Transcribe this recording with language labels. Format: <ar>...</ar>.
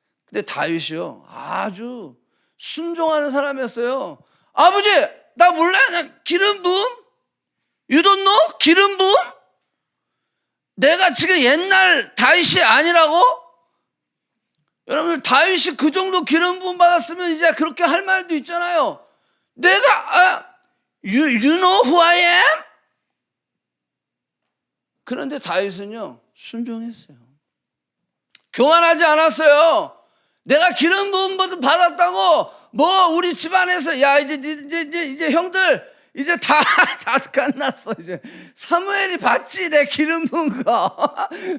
<ko>근데 다윗이요, 아주 순종하는 사람이었어요. 아버지, 나 몰라. 나 기름 부음?</ko> <en>You don't know?</en> <ko>기름 부음? 내가 지금 옛날 다윗이 아니라고? 여러분, 다윗이 그 정도 기름 부음 받았으면 이제 그렇게 할 말도 있잖아요. 내가</ko> <en>you know who I am?</en> <ko>그런데 다윗은요, 순종했어요. 교만하지 않았어요. 내가 기름 부음 받았다고 뭐 우리 집안에서 야 이제 형들 이제 다 끝났어. 이제 사무엘이 봤지, 내 기름 부은 거.</ko>